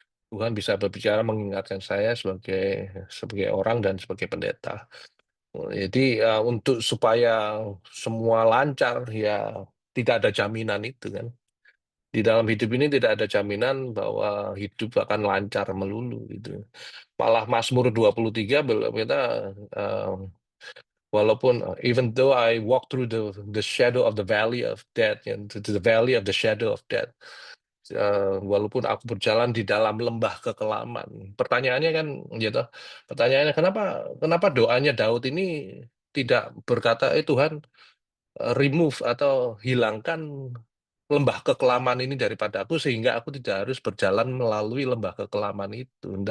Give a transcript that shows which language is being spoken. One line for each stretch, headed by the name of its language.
Indonesian: Tuhan bisa berbicara mengingatkan saya sebagai orang dan sebagai pendeta. Jadi untuk supaya semua lancar ya tidak ada jaminan itu kan. Di dalam hidup ini tidak ada jaminan bahwa hidup akan lancar melulu gitu. Malah Mazmur 23 kita walaupun
English: even though I walk through the shadow of the valley of death, to the valley of the shadow of death,
Indonesian: walaupun aku berjalan di dalam lembah kekelaman. Pertanyaannya kan gitu. Pertanyaannya kenapa doanya Daud ini tidak berkata, Tuhan, remove atau hilangkan lembah kekelaman ini daripada aku sehingga aku tidak harus berjalan melalui lembah kekelaman itu.